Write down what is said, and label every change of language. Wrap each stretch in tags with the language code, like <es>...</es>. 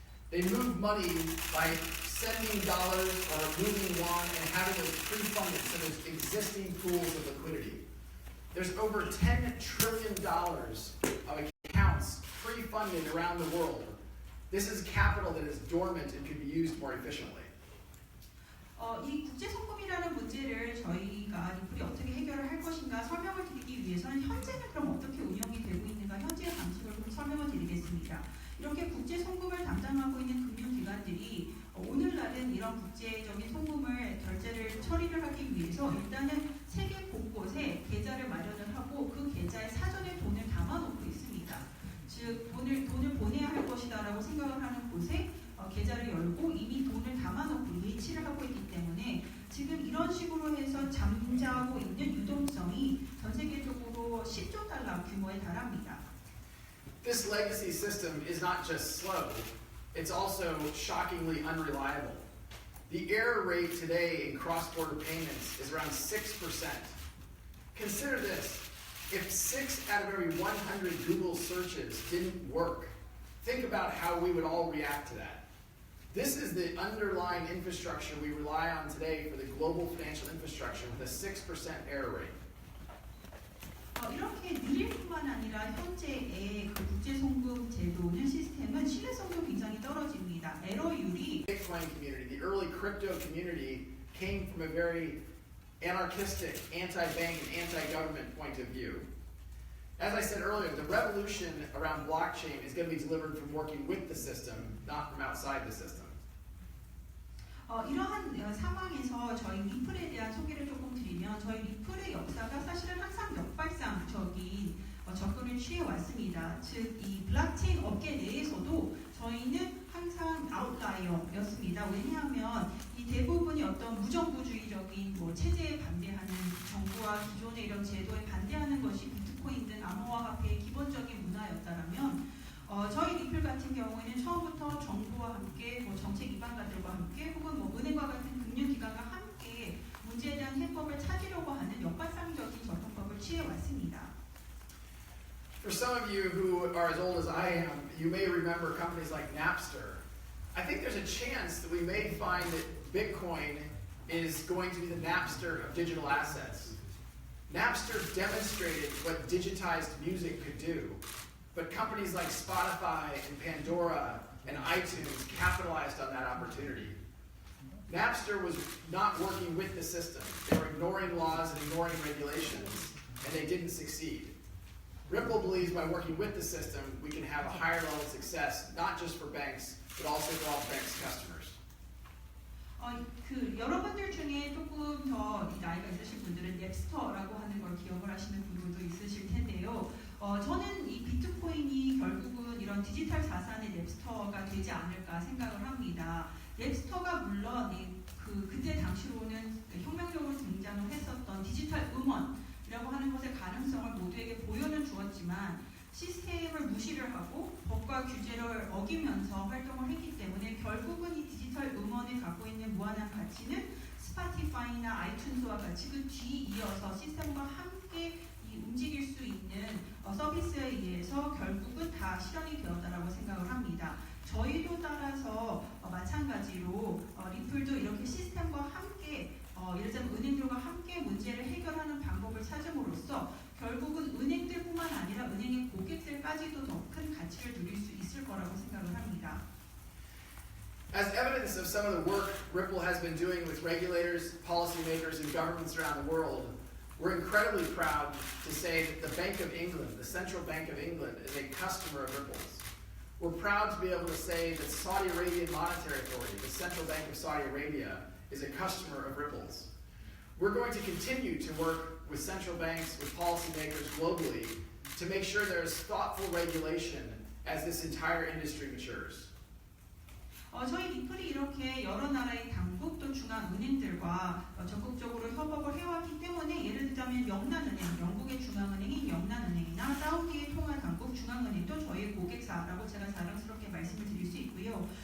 <en>They move money by sending dollars or moving yuan and having those pre-funded, so there's existing pools of liquidity. There's over $10 trillion of accounts pre-funded around the world. This is capital that is dormant and could be used more efficiently.</en> <ko>이 국제송금이라는 문제를 저희가 리플이 어떻게 해결을 할 것인가 설명을 드리기 위해서는 현재는 그럼 어떻게 운영이 되고 있는가 현재의 방식을 좀 설명을 드리겠습니다. 이렇게 국제송금을 담당하고 있는 금융기관들이 오늘날은 이런 국제적인 송금을 결제를 처리를 하기 위해서 일단은 세계 곳곳에 계좌를 마련을 하고 그 계좌에 사전에 돈을 담아놓고 있습니다. 즉 돈을 보내야 할 것이다라고 생각을 하는 곳에 계좌를 열고 이미 돈을 담아놓고 예치를 하고 있기 때문에 지금 이런 식으로 해서 잠자고 있는 유동성이 전 세계적으로 10조 달러 규모에 달합니다.</ko> <en>This legacy system is not just slow, it's also shockingly unreliable. The error rate today in cross-border payments is around 6%. Consider this. If 6 out of every 100 Google searches didn't work, think about how we would all react to that. This is the underlying infrastructure we rely on today for the global financial infrastructure with a 6% error rate.</en> <ko>이렇게 느릴 뿐만 아니라 현재의 그 국제송금 제도는 시스템은 신뢰성도 굉장히 떨어집니다. 에러율이</ko> <en>Bitcoin community, the early crypto community, came from a very anarchistic, anti-bank and anti-government point of view. As I said earlier, the revolution around blockchain is going to be delivered from working with the system, not from outside the system.</en> <ko>이러한 상황에서 저희 리플에 대한 소개를 조금 드리면 저희 리플의 역사가 사실은 항상 역발상적인 접근을 취해왔습니다. 즉, 이 블록체인 업계 내에서도 저희는 항상 아웃라이어였습니다. 왜냐하면 이 대부분이 어떤 무정부주의적인 체제에 반대하는 정부와 기존의 이런 제도에 반대하는 것이 비트코인 등 암호화폐의 기본적인 문화였다면 저희 리플 같은 경우에는 처음부터 정부와 함께 정책 기반가들과 함께 혹은 은행과 같은 금융기관과 함께 문제에 대한 해법을 찾으려고 하는 역발상적인 접근법을 취해왔습니다.</ko> <en>For some of you who are as old as I am, you may remember companies like Napster. I think there's a chance that we may find that Bitcoin is going to be the Napster of digital assets. Napster demonstrated what digitized music could do, but companies like Spotify and Pandora and iTunes capitalized on that opportunity. Napster was not working with the system. They were ignoring laws and ignoring regulations, and they didn't succeed. Ripple believes by working with the system, we can have a higher level of success, not just for banks, but also for all banks' customers.</en> <ko>여러분들 중에 조금 더 나이가 있으신 분들은 냅스터라고 하는 걸 기억을 하시는 분들도 있으실 텐데요. 저는 이 비트코인이 결국은 이런 디지털 자산의 냅스터가 되지 않을까 생각을 합니다. 냅스터가 물론 그때 당시로는 혁명적으로 등장을 했었던 디지털 음원이라고 하는 것의 가능성을 모두에게 보여는 주었지만 시스템을 무시를 하고 법과 규제를 어기면서 활동을 했기 때문에 결국은 이 디지털 음원이 갖고 있는 무한한 가치는 스파티파이나 아이튠즈와 같이 그 뒤이어서 시스템과 함께 움직일 수 있는 서비스에 의해서 결국은 다 실현이 되었다라고 생각을 합니다. 저희도 따라서 마찬가지로 리플도 이렇게 시스템과 함께 예를 들면 은행들과 함께 문제를 해결하는 방법을 찾음으로써 결국은 은행들뿐만 아니라 은행의 고객들까지도 더 큰 가치를 누릴 수 있을 거라고 생각을 합니다.</ko> <en>As evidence of some of the work Ripple has been doing with regulators, policymakers, and governments around the world, we're incredibly proud to say that the Bank of England, the Central Bank of England, is a customer of Ripple's. We're proud to be able to say that Saudi Arabian Monetary Authority, the Central Bank of Saudi Arabia, is a customer of Ripple's. We're going to continue to work with central banks, with policymakers globally, to make sure there is thoughtful regulation as this entire industry matures.</en> <ko>저희 리플이 이렇게 여러 나라의 당국 또 중앙은행들과 적극적으로 협업을 해왔기 때문에 예를 들자면 명란은행, 영국의 중앙은행인 명란은행이나 사우디의 통화당국 중앙은행도 저희의 고객사라고 제가 자랑스럽게 말씀을 드릴 수 있고요.</ko>